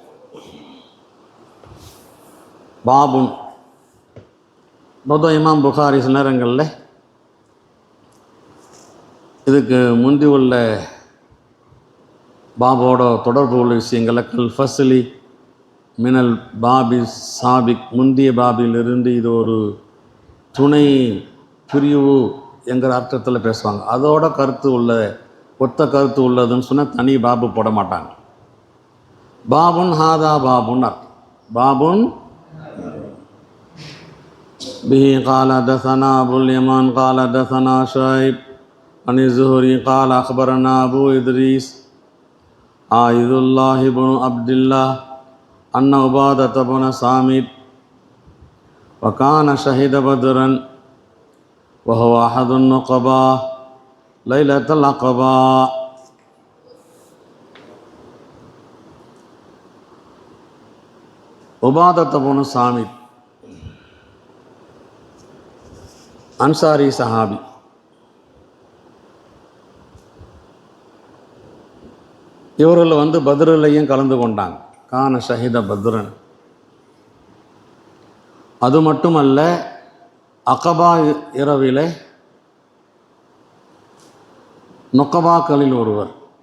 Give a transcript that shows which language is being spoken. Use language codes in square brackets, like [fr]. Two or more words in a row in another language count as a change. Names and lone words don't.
[ta] பாபுன் பொதுவாக இமாம் புகாரி சில நேரங்களில் இதுக்கு முந்தி உள்ள பாபோட தொடர்பு உள்ள விஷயங்களை [ar] كالفصل من الباب السابق, [ta] முந்திய பாபிலிருந்து இது ஒரு துணை பிரிவு என்கிற அர்த்தத்தில் பேசுவாங்க. அதோட கருத்து உள்ள ஒத்த கருத்து உள்ளதுன்னு சொன்னால் தனி பாபு போட மாட்டாங்க. [ar] باب هذا باب باب به قال حدثنا أبو اليمان قال حدثنا شعيب عن الزهري قال أخبرنا أبو إدريس عائذ الله بن عبد الله أن عبادة بن صامت وكان شهد بدرا وهو أحد النقباء ليلة العقبة. [ta] عبادة بن صامت அன்சாரி சஹாபி. இவர்கள் பத்ரிலையும் கலந்து கொண்டாங்க. [ar] كان شهد بدرا. [ta] அது மட்டுமல்ல, அகபா இரவிலே நொக்கபாக்களில் ஒருவர்.